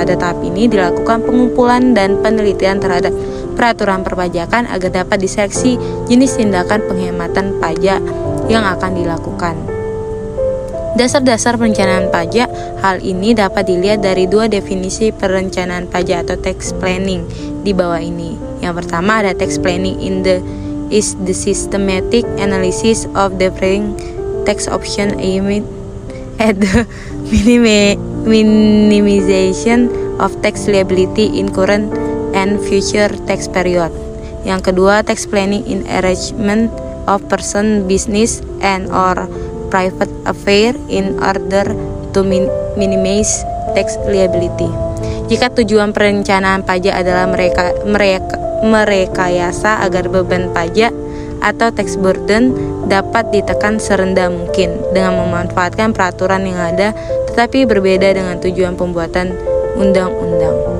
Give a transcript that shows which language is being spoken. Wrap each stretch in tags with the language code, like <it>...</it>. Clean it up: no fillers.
<id>Pada tahap ini dilakukan pengumpulan dan penelitian terhadap peraturan perpajakan agar dapat diseleksi jenis tindakan penghematan pajak yang akan dilakukan. Dasar-dasar perencanaan pajak. Hal ini dapat dilihat dari dua definisi perencanaan pajak atau tax planning di bawah ini. Yang pertama ada</id> <en>tax planning is the systematic analysis of differing tax option aimed at the minimization of tax liability in current and future tax period.</en> <id>Yang kedua,</id> <en>tax planning in arrangement of person, business, and or private affair in order to minimize tax liability.</en> <id>Jika tujuan perencanaan pajak adalah merekayasa agar beban pajak atau tax burden dapat ditekan serendah mungkin dengan memanfaatkan peraturan yang ada, tetapi berbeda dengan tujuan pembuatan undang-undang.</id>